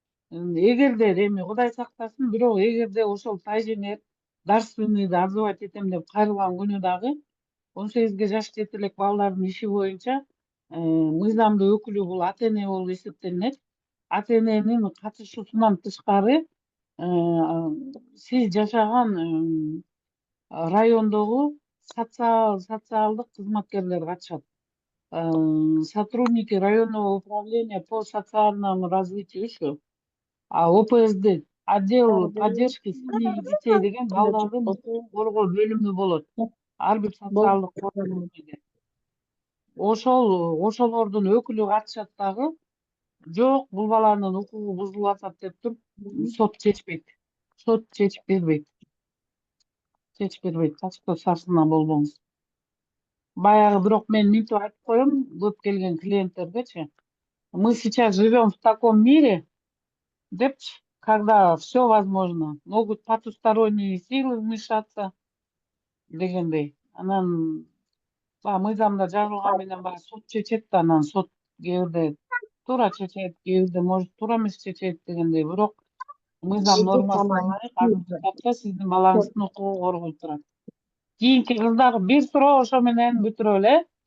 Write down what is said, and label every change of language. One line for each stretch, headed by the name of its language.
Kyrgyz: Эгерде эми Кудай сактасын, бирок эгерде ошол тайженер дарственныйды отзывать этем деп кайрылган күнү дагы 18 жаш жетелек балдардын иши боюнча мыйзамдуу өкүлү бул ата эне болуп эсептелинет. Ата эненин катышуусунан тышкары сиз жашаган райондогу социалдык кызматкерлер катышат.
Russian: Сотрудники районного управления по социальному развитию ушу.
Kyrgyz: ОПСД,
Russian: отдел поддержки семьи и детей
Kyrgyz: деген балдардын укугун коргоо бөлүмү болот. Ар бир социалдык бөлүмүндө. Ошолордун өкүлү катышат дагы. Жок, бул баланын укугу бузулуп атат деп туруп, сот чечпейт. Сот чечип бербейт. Так что сарсына болбоңуз. Баягы бирок мен мынтип айтып коем көп келген клиенттергечи.
Russian: Мы сейчас живем в таком мире, депчи, когда все возможно. Могут потусторонние силы вмешаться
Kyrgyz: дегендей. Анан мыйзамда жазылган менен баягы сот чечет да, анан сот кээ бирде туура чечет, кээ бирде может туура эмес чечет дегендей. Бирок мыйзам нормасына ылайык азыркы тапта сиздин балаңыздын укугу корголуп турат. Кийинки кыздар бир суроо ошо менен бүтүрөлү, э?